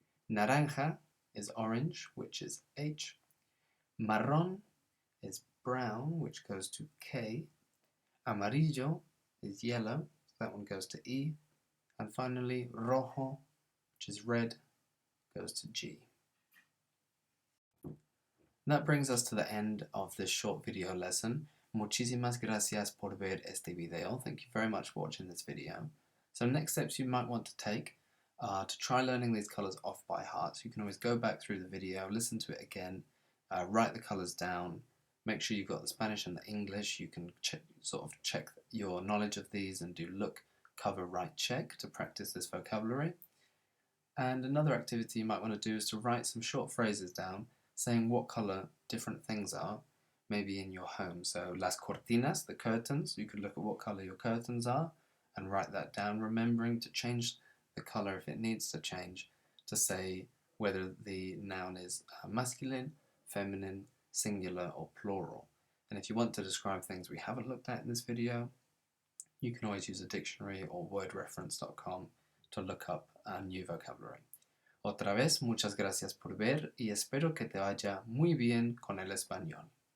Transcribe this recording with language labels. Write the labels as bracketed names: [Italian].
[English] Naranja is orange, which is H. Marrón is brown, which goes to K. Amarillo is yellow, so that one goes to E. And finally, rojo, which is red, goes to G. That brings us to the end of this short video lesson. [Spanish] Muchísimas gracias por ver este video. [English] Thank you very much for watching this video. So next steps you might want to take are to try learning these colours off by heart. So you can always go back through the video, listen to it again, write the colours down, make sure you've got the Spanish and the English. You can check your knowledge of these and do look, cover, write, check to practice this vocabulary. And another activity you might want to do is to write some short phrases down saying what colour different things are, maybe in your home. So las cortinas, the curtains, you could look at what colour your curtains are and write that down, remembering to change the colour if it needs to change, to say whether the noun is masculine, feminine, singular or plural. And if you want to describe things we haven't looked at in this video, you can always use a dictionary or wordreference.com to look up new vocabulary. [Spanish] Otra vez, muchas gracias por ver y espero que te vaya muy bien con el español.